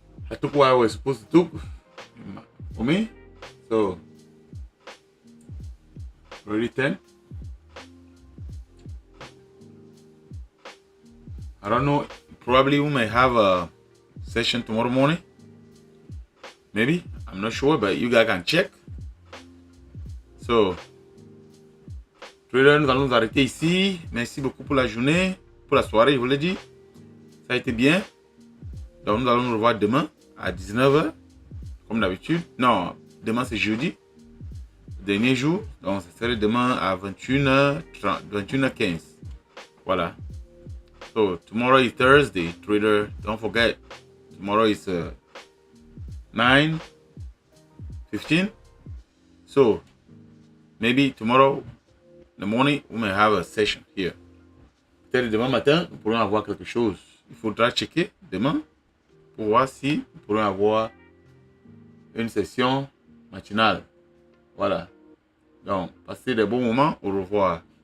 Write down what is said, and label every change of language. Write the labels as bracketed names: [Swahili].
[English] I took what I was supposed to take for me, so already 10. I don't know, probably we may have a session tomorrow morning. Maybe, I'm not sure, but you guys can check. [French] So, trader, nous allons nous arrêter ici. Merci beaucoup pour la journée, pour la soirée, je vous l'ai dit. Ça a été bien. Donc, nous allons nous revoir demain à 19h, comme d'habitude. Non, demain c'est jeudi, dernier jour. Donc, ça serait demain à 21h30, 21h15. Voilà. [English] So, tomorrow is Thursday, trader. Don't forget, tomorrow is 9:15. So, maybe tomorrow in the morning, we may have a session here. [French] Peut-être demain matin, nous pourrons avoir quelque chose. Il faudra checker demain pour voir si nous pourrons avoir une session matinale. Voilà. Donc, passez de bons moments. Au revoir.